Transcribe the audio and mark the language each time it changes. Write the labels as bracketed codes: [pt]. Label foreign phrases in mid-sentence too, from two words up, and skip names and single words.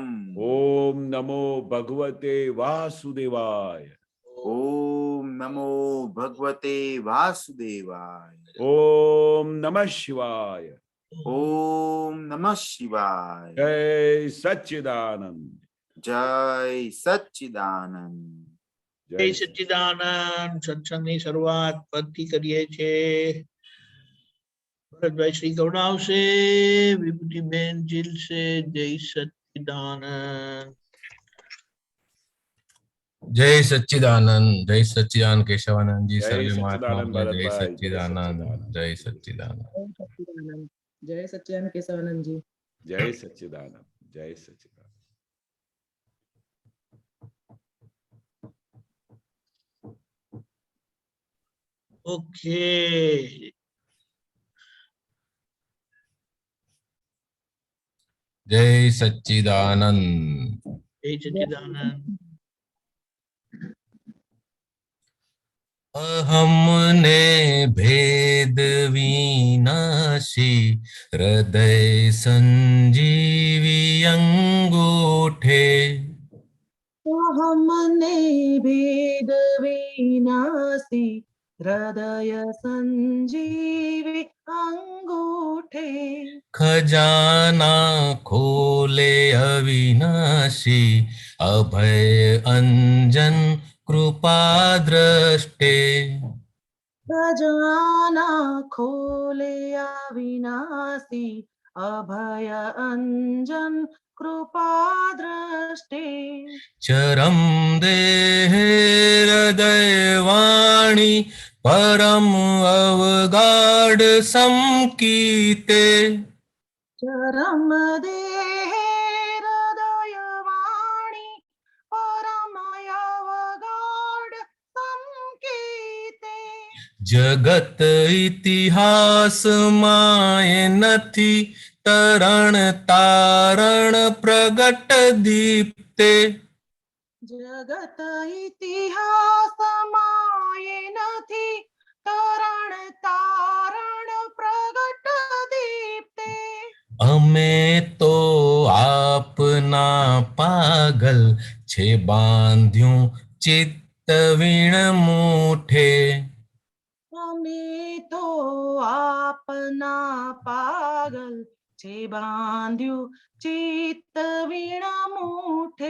[sa] ओम नमो भगवते वासुदेवाय. ओम नमो भगवते वासुदेवाय. ओम नमः शिवाय. ओम नमः शिवाय. [gu] જય સચ્ચિદાનંદ. જય સચ્ચિદાનંદ. જય સચ્ચિદાનંદ. સત્સંગની શરૂઆત પદથી કરીએ છીએ. ભરતભાઈ શ્રી ગૌડાવશે, વિભૂતિબેન જીલશે. જય સચ્ચિદાનંદ. જય સચ્ચિદાનંદ. જય સચ્ચિદાનંદ કેશવાનંદ જી. जय सर्वे सच्चिदानंद મહાત્મા જય भरतभाई. સચ્ચિદાનંદ. જય સચ્ચિદાનંદ. જય સચ્ચિદાનંદ કેશવાનંદ જી. જય સચ્ચિદાનંદ. જય સચ્ચિદાનંદ. ઓકે. જય સચ્ચિદાનંદ. જય સચ્ચિદાનંદ. અહમને ભેદ વિનાશી હૃદય સંજીવી અંગૂઠે. હમને ભેદ વિનાશી હૃદય સંજીવી અંગૂઠે. ખજાના ખોલે અવિનાશી અભય અંજન કૃપા દૃષ્ટે. ખજાના ખોલે અવિનાશી અભય અંજન કૃપા દૃષ્ટે. ચરમ દેહ હૃદય વાણી પરમ અવગાઢ સમકીતે. ચરમ દેહ હૃદય વાણી પરમ અવગાઢ સંકીતે. જગત ઇતિહાસ માય નથી તરણ તારણ પ્રગટ દીપ્તે. જગત ઇતિહાસ માયે નથી તરણ તારણ પ્રગટ દીપ્તે. અમે તો આપના પાગલ છે બાંધ્યું ચિત્ત વીણ મૂઠે. અમે તો આપના પાગલ છે બાંધ્યું ચિત્ત વીણ મૂઠે.